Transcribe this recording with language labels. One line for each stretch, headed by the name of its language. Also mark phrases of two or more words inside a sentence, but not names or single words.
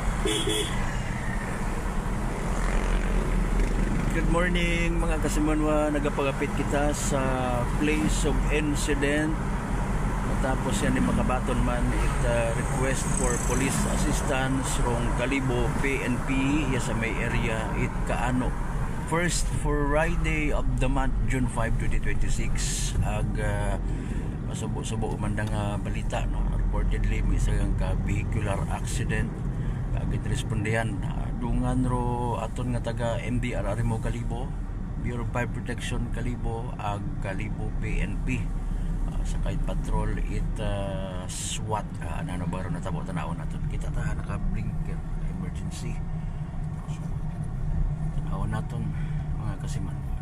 English: Good morning
Aklanon: mga kasimanwa, nagapagapit kita sa
English: place of incident.
Aklanon: Matapos yan ni makabaton man it
English: request for police assistance
Aklanon: rong Kalibo PNP ya sa may area it Kaano.
English: First for Friday of the month
Aklanon: June 5, 2026 ag masubo-subo man nga balita no, reportedly may isang ka
English: vehicular accident
Aklanon: agit respondihan dungan ro aton nga taga MDR Arimo Kalibo, Bureau of Fire Protection Kalibo ag Kalibo PNP sa kahit patrol it SWAT ano ba ro natabo tanawon naton kita ta naka-blinker emergency tanawon naton mga kasiman.